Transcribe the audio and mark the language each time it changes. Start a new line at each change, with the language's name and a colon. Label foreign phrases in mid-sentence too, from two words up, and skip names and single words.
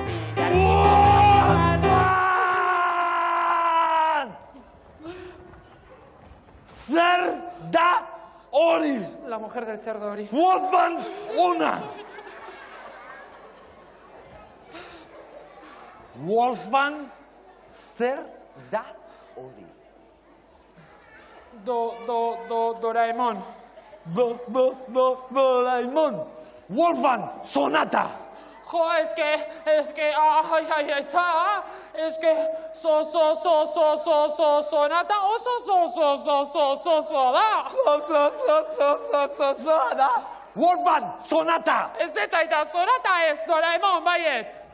Basque: Wolfgang! Zer da hori?
Spanish: La mujer del cerdo hori.
Basque: Wolfgang, ona! Wolfgang, zer da hori? Doraemon. Doraemon! Wolfgang, sonata!
Spanish: Jo, es que,
Basque: sonata, da! Wolfgang, sonata! Ez eta sonata ez, Doraemon, baiet!